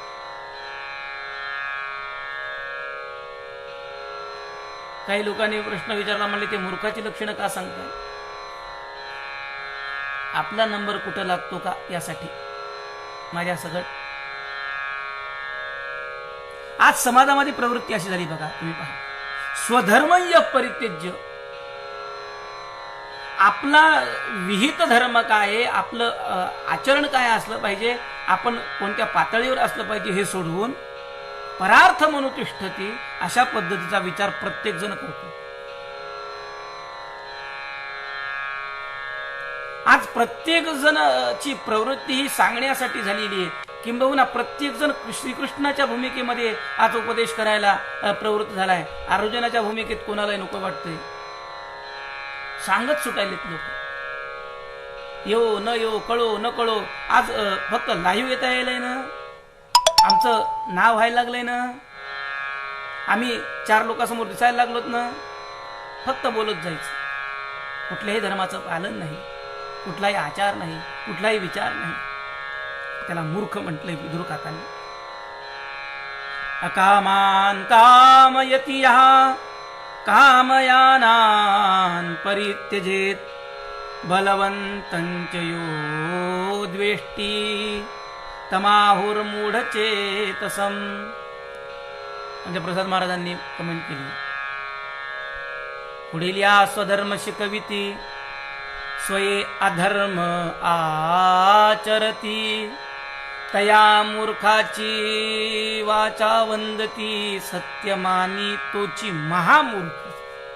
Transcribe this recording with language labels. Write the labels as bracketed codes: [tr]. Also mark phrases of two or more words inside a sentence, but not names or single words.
[mr] काही लोकांनी प्रश्न विचारला, म्हणले ते मूर्खाची लक्षणं का सांगताय? आपला नंबर कुठं लागतो का यासाठी माझ्या सगळं. आज समाजामध्ये प्रवृत्ती अशी झाली बघा, तुम्ही पहा. [sa] स्वधर्म यः परित्यज्य, [mr] आपला विहित धर्म काय आहे, आपलं आचरण काय असलं पाहिजे, आपण कोणत्या पातळीवर असलं पाहिजे हे सोडवून परार्थमनुतिष्ठति अशा पद्धतीचा विचार प्रत्येक जण करतो. आज प्रत्येक जणाची प्रवृत्ती ही सांगण्यासाठी झालेली आहे, किंबहुना प्रत्येक जण श्रीकृष्णाच्या भूमिकेमध्ये आज उपदेश करायला प्रवृत्त झालाय. अर्जुनाच्या भूमिकेत कोणालाही नको वाटतंय, सांगत सुटायलेत लोक. यो न यो, कळो न कळो, आज फक्त लाईव्ह येता यायलंय ना, आमचं नाव व्हायला लागलंय ना, आम्ही 4 लोकांसमोर दिसायला लागलोत ना, फक्त बोलत जायचं. कुठल्याही धर्माचं पालन नाही, कुठलाही आचार नाही, कुठलाही विचार नाही. त्याला मूर्ख म्हटलंय विदुर काकांनी. [sa] अकामान कामयति यः कामयानान् परित्यजेत बलवंतं च यो द्वेष्टी तमाहुर्मूढचेतसम्. [mr] म्हणजे प्रसाद महाराजांनी कमेंट केली. पुढील या स्वधर्म शिकविती स्वये अधर्म आचरती तया मूर्खाची वाचा वंदती सत्यमानी तोची महामूर्ख.